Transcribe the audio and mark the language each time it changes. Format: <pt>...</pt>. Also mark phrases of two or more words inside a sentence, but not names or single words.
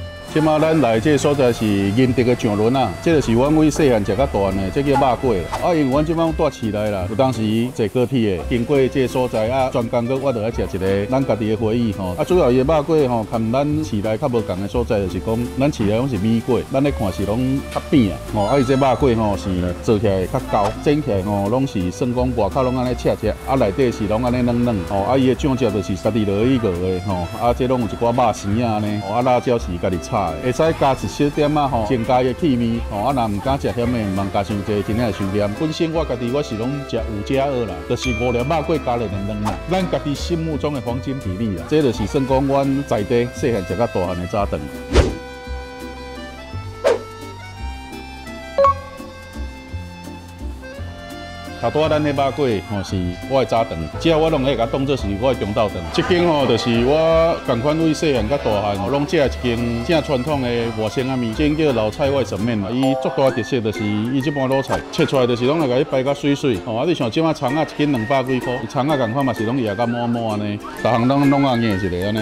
<nan>即馬咱來這個所在是銀德的上輪啊，這就是阮為細漢食到大漢的，這叫肉粿。啊，因為阮即馬住市內啦，有當時坐高鐵的，經過這個所在啊，專工閣我著來食一個咱家己的回憶吼。啊，主要伊的肉粿吼，跟咱市內較無共的所在，就是講咱市內攏是米粿，咱咧看是攏較扁啊。吼，啊，伊這肉粿吼是做起來較厚，蒸起來吼攏是算講外口攏安尼赤赤，啊內底是攏安尼嫩嫩。吼，啊伊的醬汁就是家己落去熬的吼，啊這攏有一寡肉絲啊呢，吼啊辣椒是家己炒的，會使加一小點啊吼，增加伊的氣味。吼，啊若唔敢食鹹的，唔通加傷濟，真正會傷鹹。本身我家己我是攏食有加二啦，就是5粒肉粿加了2兩啦，咱家己心目中的黃金比例啦，這就是算講阮在地細漢食到大漢的早頓。頭拄仔咱迄肉粿吼是我的早頓，只我攏會甲當做是我的中晝頓。這間吼就是我共款為細漢到大漢吼，攏食一間正傳統的外省仔麵，這間叫老菜外省麵嘛。伊最大特色就是伊這盤滷菜切出來就是攏來甲伊擺甲水水。吼，啊你像即馬蔥仔一斤200幾塊，蔥仔共款嘛是攏壓甲滿滿安尼，逐項攏啊硬一個安尼。</nan>